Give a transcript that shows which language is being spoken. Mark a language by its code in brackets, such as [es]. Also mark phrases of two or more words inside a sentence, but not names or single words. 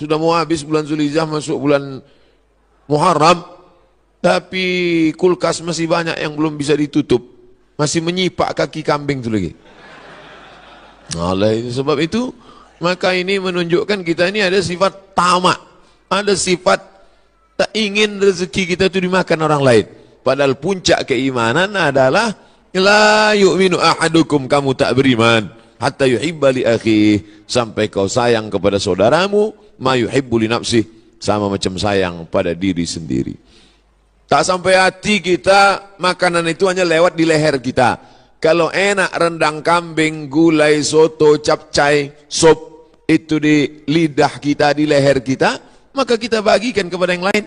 [id] Sudah mau habis bulan Zulhijjah, masuk bulan Muharram, tapi kulkas masih banyak yang belum bisa ditutup, masih menyipak kaki kambing itu lagi. Sebab itu maka ini menunjukkan kita ini ada sifat tamak, ada sifat tak ingin rezeki kita itu dimakan orang lain. Padahal puncak keimanan adalah [ar] لا يؤمن أحدكم, [id] kamu tak beriman [ar] حتى يحب لأخيه, [id] sampai kau sayang kepada saudaramu [ar] ما يحب لنفسه, [id] sama macam sayang pada diri sendiri. Tak sampai hati kita, makanan itu hanya lewat di leher kita. Kalau enak rendang kambing, gulai, soto, capcay, sop, itu di lidah kita, di leher kita, maka kita bagikan kepada yang lain.